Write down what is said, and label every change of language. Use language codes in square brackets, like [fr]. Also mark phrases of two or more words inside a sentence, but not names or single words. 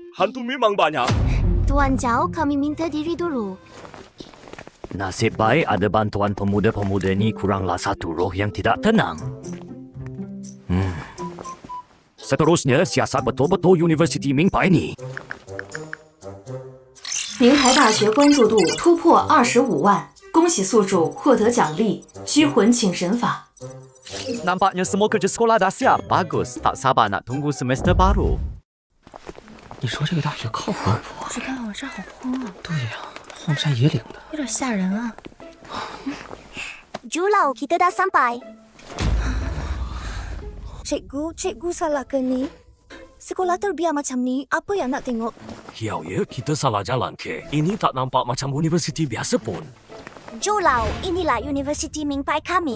[ms] Hantu memang banyak. Tuan Zhao, kami minta diri dulu. Nasib baik ada bantuan pemuda-pemuda ni, kuranglah satu roh yang tidak tenang. Seterusnya, siasat betul-betul Universiti Mingpai ni. [zh] 明牌大学关注度突破25万，恭喜宿主获得奖励——拘魂请神法。 [ms] Nampaknya semua kerja sekolah dah siap. Bagus, tak sabar nak tunggu semester baru. [zh] 你说这个大学靠谱？不知道，这好荒啊！对呀、荒山野岭的。有点吓人啊。 [ms] Julau, kita dah sampai. Cikgu salah ke ni? Sekolah terbiar macam ni, apa yang nak tengok? Ya, kita salah jalan ke? Ini tak nampak macam universiti biasa pun. Julau, inilah Universiti Mingpai kami.